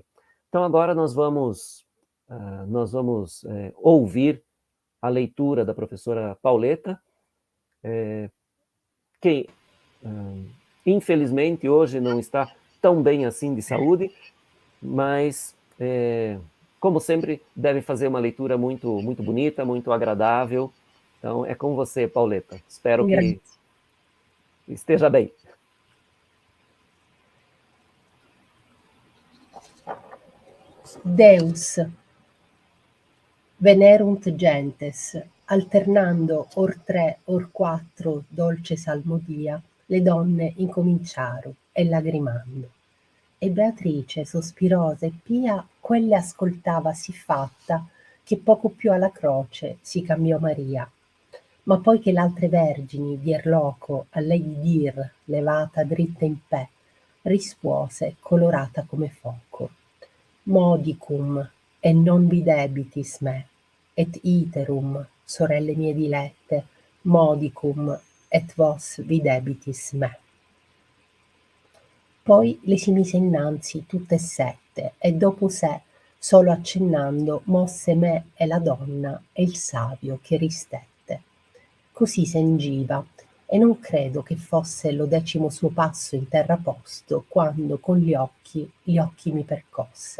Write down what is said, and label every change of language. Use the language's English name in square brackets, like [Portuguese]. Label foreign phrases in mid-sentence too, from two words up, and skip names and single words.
[Portuguese] Então agora nós vamos ouvir a leitura da professora Pauleta, que infelizmente hoje não está tão bem assim de saúde, mas como sempre deve fazer uma leitura muito bonita, muito agradável. Então é com você, Pauleta. Espero que esteja bem. [Latin] Deus, venerunt gentes, [Italian] alternando or 3 or 4 dolce salmodia, le donne incominciaro e lagrimando. E Beatrice, sospirosa e pia, quelle ascoltava sì fatta, che poco più alla croce si cambiò Maria. Ma poi che l'altre vergini dier loco a lei di dir, levata dritta in pe, rispuose colorata come foco. [Latin] Modicum, e non videbitis me, et iterum, [Italian] sorelle mie dilette, [Latin] modicum, et vos videbitis me. [Italian] Poi le si mise innanzi tutte e 7, e dopo sé, solo accennando, mosse me e la donna e il savio che ristette. Così sengiva, e non credo che fosse lo 10° suo passo in terra posto, quando con gli occhi mi percosse.